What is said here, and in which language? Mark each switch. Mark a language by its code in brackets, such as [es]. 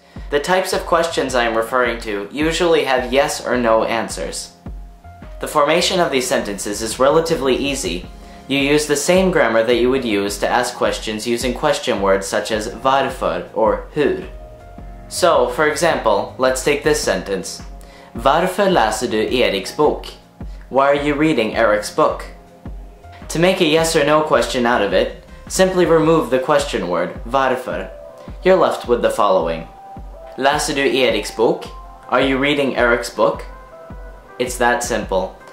[en] The types of questions I am referring to usually have yes or no answers. The formation of these sentences is relatively easy. You use the same grammar that you would use to ask questions using question words such as varför or hur. So, for example, let's take this sentence. [sv] Varför läser du Eriks bok? [en] Why are you reading Eric's book? To make a yes or no question out of it, simply remove the question word, varför. You're left with the following. [sv] Läser du Eriks bok? [en] Are you reading Eric's book? It's that simple.